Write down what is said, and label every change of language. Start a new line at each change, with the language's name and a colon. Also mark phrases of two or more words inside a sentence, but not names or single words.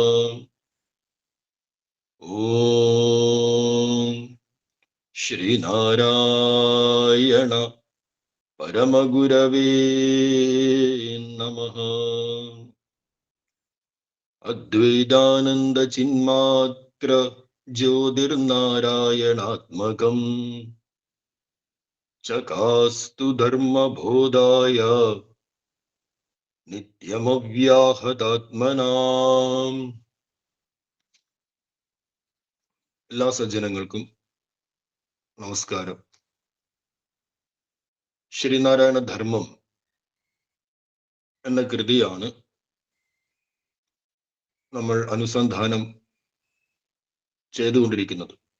Sanskrit: ओम श्रीनारायण परमगुरवे नमः। अद्वैतानंद चिन्मात्र ज्योतिर्नारायणात्मकम् चकास्तु धर्मबोधाय നിത്യമവ്യാഹതാത്മനാം.
Malayalam: എല്ലാ സജ്ജനങ്ങൾക്കും നമസ്കാരം. ശ്രീനാരായണ ധർമ്മം എന്ന കൃതിയാണ് നമ്മൾ അനുസന്ധാനം ചെയ്തുകൊണ്ടിരിക്കുന്നത്.